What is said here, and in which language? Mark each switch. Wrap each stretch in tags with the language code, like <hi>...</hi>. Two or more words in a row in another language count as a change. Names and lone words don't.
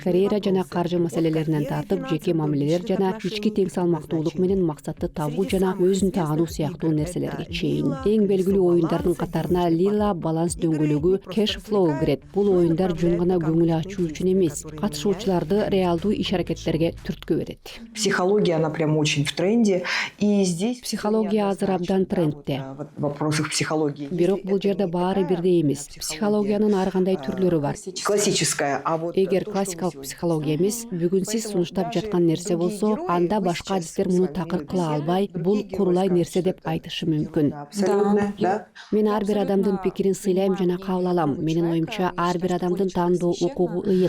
<ky>Карьера жана каржы маселелеринен тартып, жеке мамилелер жана ички тең салмактуулук менен максатты табуу жана өзүн таануу сыяктуу нерселерге чейин. Эң белгилүү оюндардын катарына Lila баланс дөңгөлөгү Cash Flow кирет. Бул оюндар жөн гана көңүл ачуу үчүн эмес, катышуучуларды реалдуу иш-аракеттерге түрткү берет.</ky> <ru>Психология, она прям очень в тренде. И здесь...</ru> <ky>Психология азыр абдан трендте.</ky> <ru>В вопросах психологии.</ru> <ky>Бирок бул жерде баары бирдей эмес. Психологиянын ар кандай түрлөрү бар.</ky> <ru>Классическая. А вот</ru> <ky>Эгер классикалык психология эмес, бүгүн сиз сунуштап жаткан нерсе болсо, анда башка адистер муну такыр кыла албай, бул курулай нерсе деп айтышы мүмкүн.</ky> <ru>абсолютно, да.</ru> <ky>Мен ар бир адамдын пикирин сыйлайм жана кабыл алам. Менин оюмча, ар бир адамдын тандоо укугу ыйык.</ky>